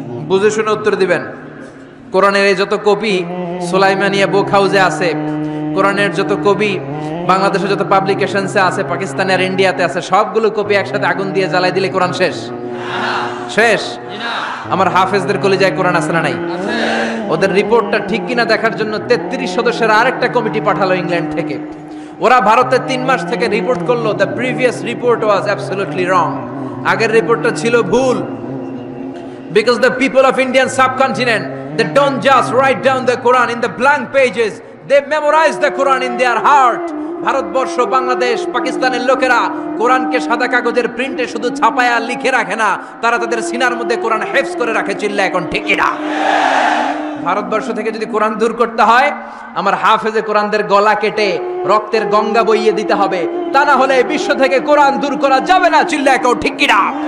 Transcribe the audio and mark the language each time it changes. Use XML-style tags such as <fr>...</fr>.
<bn>বুঝে শুনে উত্তর দিবেন। কোরআনের এই যত কপি সুলাইমানিয়া বুক হাউসে আছে, কোরআনের যত কপি বাংলাদেশে যত পাবলিকেশনসে আছে, পাকিস্তানে আর ইন্ডিয়াতে আছে, সবগুলো কপি একসাথে আগুন দিয়ে জ্বালাই দিলে কোরআন শেষ? শেষ? আমার হাফেজদের কলিজায় কোরআন আছে না নাই? ওদের রিপোর্টটা ঠিক কিনা দেখার জন্য 33 সদস্যের আরেকটা কমিটি পাঠালো ইংল্যান্ড থেকে। ওরা ভারতে 3 মাস থেকে রিপোর্ট করলো,</bn> <en>The previous report was absolutely wrong.</en> <bn>আগের রিপোর্টটা ছিল ভুল।</bn> <en>Because the people of Indian subcontinent, they don't just write down the Quran in the blank pages, they memorize the Quran in their heart.</en> <bn>Bharatvarsha, Bangladesh, পাকিস্তানের লোকেরা কোরআনকে সাদা কাগজের প্রিন্টে শুধু ছাপায়া লিখে রাখে না, তারা তাদের সিনার মধ্যে কোরআন হেফজ করে রাখে। চিল্লা এখন ঠিক না? ভারতবর্ষ থেকে যদি কোরআন দূর করতে হয়, আমার হাফেজে কোরআনদের গলা কেটে রক্তের গঙ্গা বইয়ে দিতে হবে, তা না হলে বিশ্ব থেকে কোরআন দূর করা যাবে না। চিল্লা এখন ঠিক কিনা?</bn>